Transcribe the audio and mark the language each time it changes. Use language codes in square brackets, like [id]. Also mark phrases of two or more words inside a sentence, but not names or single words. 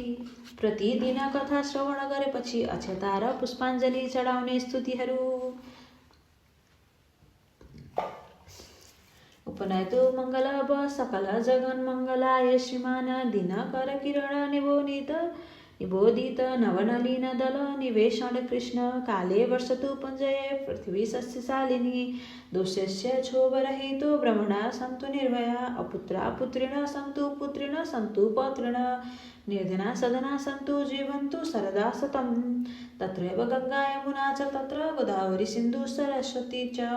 [ne] प्रतिदिन कथा श्रवण गरेपछि अक्षता र पुष्पाञ्जली चढाउने स्तुतिहरू। [sa] उपनयतो मङ्गल सकल जगन मङ्गलाय श्रीमान दिनकर किरण निबोधित नवनलिन दल निवेशण कृष्ण काले वर्षतु पुञ्जये पृथ्वी सस्यशालिनी दोषस्य क्षोभरहितो ब्रह्मणा सन्तु निर्भया अपुत्रा पुत्रिण सन्तु पुत्रिण सन्तु पौत्रिण निर्धना सदना सन्तु जीवन्तु सरदा शतं तत्रैव गङ्गा यमुना च तत्र गोदावरी सिन्धु सरस्वती च